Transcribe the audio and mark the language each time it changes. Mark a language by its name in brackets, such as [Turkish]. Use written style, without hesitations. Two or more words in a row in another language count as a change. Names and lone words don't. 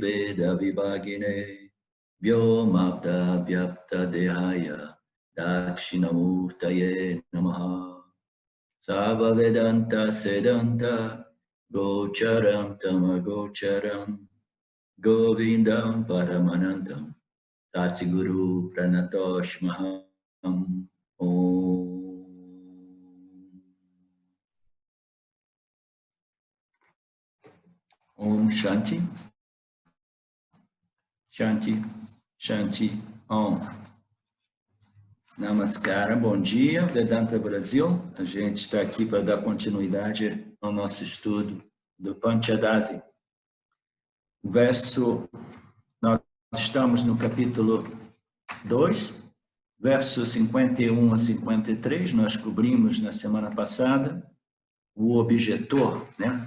[Sanskrit] वेद विभागिने व्योमवद् व्याप्त देहाय दक्षिणामूर्तये नमः सर्व वेदान्त सिद्धान्त गोचरं तमगोचरं गोविन्दं परमानन्दं सद् गुरुं प्रणतोऽस्म्यहम् ॐ. ॐ शान्तिः शान्तिः शान्तिः ॐ. Namaskara, [Portuguese] bom dia, Vedanta Brasil. A gente está aqui para dar continuidade ao nosso estudo do Panchadasi. Nós estamos no capítulo 2, versos 51 a 53, nós cobrimos na semana passada o objetor, né?